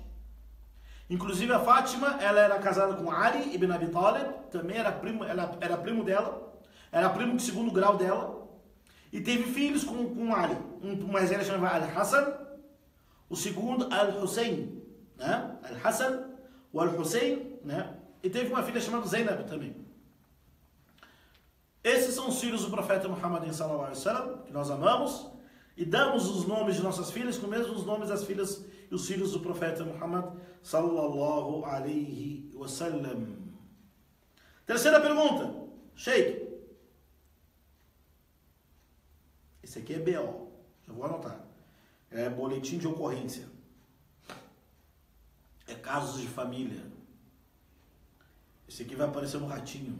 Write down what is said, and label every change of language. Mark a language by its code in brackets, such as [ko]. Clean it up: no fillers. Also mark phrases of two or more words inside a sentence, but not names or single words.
[pt] Inclusive a Fátima, ela era casada com Ali ibn Abi Talib, também era primo dela, era primo de segundo grau dela, e teve filhos com Ali. Um mais velho chamava Al-Hassan O segundo, Al-Hussein, né? Al-Hassan, o Al-Hussein, né? E teve uma filha chamada Zainab também. Esses são os filhos do profeta Muhammad [ar] صلى الله عليه وسلم, [pt] que nós amamos, e damos os nomes de nossas filhas com os mesmos nomes das filhas e os filhos do profeta Muhammad [ar] صلى الله عليه وسلم. [pt] Terceira pergunta, Sheikh. Esse aqui é BO, já vou anotar. É boletim de ocorrência. É casos de família. Esse aqui vai aparecer no Ratinho.